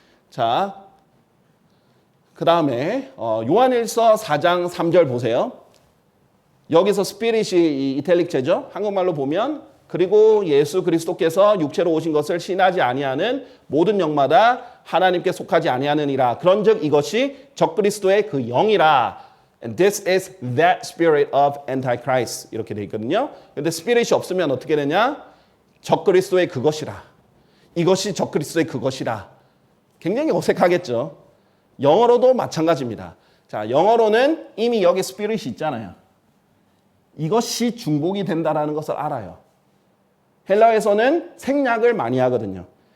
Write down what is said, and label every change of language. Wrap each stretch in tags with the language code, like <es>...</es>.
<ko>자, 그 다음에 요한일서 4장 3절 보세요. 여기서 스피릿이 이탈릭체죠. 한국말로 보면 그리고 예수 그리스도께서 육체로 오신 것을 신하지 아니하는 모든 영마다 하나님께 속하지 아니하느니라. 그런즉 이것이 적그리스도의 그 영이라.</ko> <en>And this is that spirit of Antichrist.</en> <ko>이렇게 돼 있거든요. 근데 스피릿이 없으면 어떻게 되냐? 적그리스도의 그것이라. 이것이 적그리스도의 그것이라. 굉장히 어색하겠죠. 영어로도 마찬가지입니다. 자, 영어로는 이미 여기 스피릿이 있잖아요. 이것이 중복이 된다라는 것을 알아요. 헬라에서는 생략을 많이 하거든요.</ko>